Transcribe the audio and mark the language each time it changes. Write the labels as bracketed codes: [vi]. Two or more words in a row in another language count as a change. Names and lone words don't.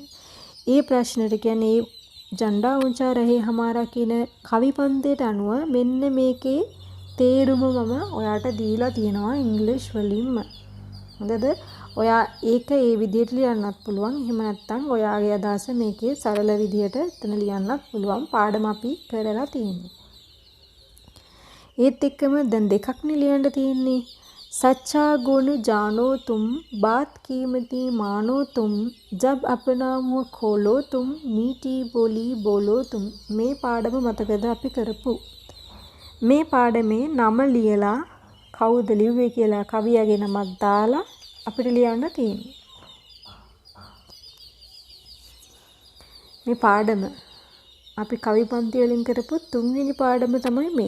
[si] ඒ ප්‍රශ්නෙට කියන්නේ ජන්ඩා උංචා රහේ හමාරා කියන කවිපන්තියට අනුව මෙන්න මේකේ තේරුම මම ඔයාට දීලා තියෙනවා ඉංග්‍රීසි වලින්ම. හොඳද? ඔයා ඒක ඒ විදිහට ලියන්නත් පුළුවන්. එහෙම නැත්නම් ඔයාගේ අදහස මේකේ සරල විදිහට එතන ලියන්නත් පුළුවන්. පාඩම අපි කරලා තියෙන්නේ. ඒත් එක්කම දැන් දෙකක්නේ ලියන්න තියෙන්නේ. [hi] सच्चा गुण जानो तुम बात कीमती मानो तुम जब अपना मुँह खोलो तुम मीठी बोली बोलो तुम. [si] මේ පාඩම මතකද අපි කරපු? මේ පාඩමේ නම ලියලා කවුද ලිව්වේ කියලා කවියාගේ නමක් දාලා අපිට ලියන්න තියෙනවා. මේ පාඩම අපි කවිපන්ති වලින් කරපු තුන්වෙනි පාඩම තමයි මේ.